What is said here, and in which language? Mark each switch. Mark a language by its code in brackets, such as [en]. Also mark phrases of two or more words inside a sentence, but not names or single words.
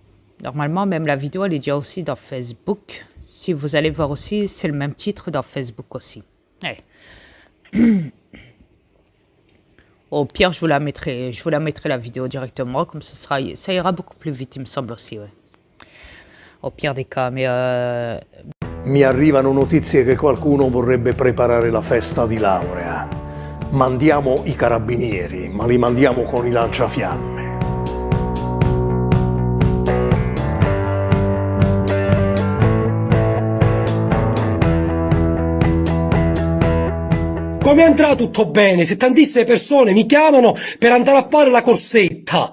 [fr] Normalement, même la vidéo, elle est déjà aussi dans Facebook. Si vous allez voir aussi, c'est le même titre dans Facebook aussi. Ouais. Au pire, je vous la mettrai la vidéo directement, comme ça ira beaucoup plus vite, il me semble aussi. Ouais. au pire des cas. Mais [it] Mi arrivano notizie che qualcuno vorrebbe preparare la festa di laurea. Mandiamo i carabinieri, ma li mandiamo con i lanciafiamme. Come andrà tutto bene se tantissime persone mi chiamano per andare a fare la corsetta?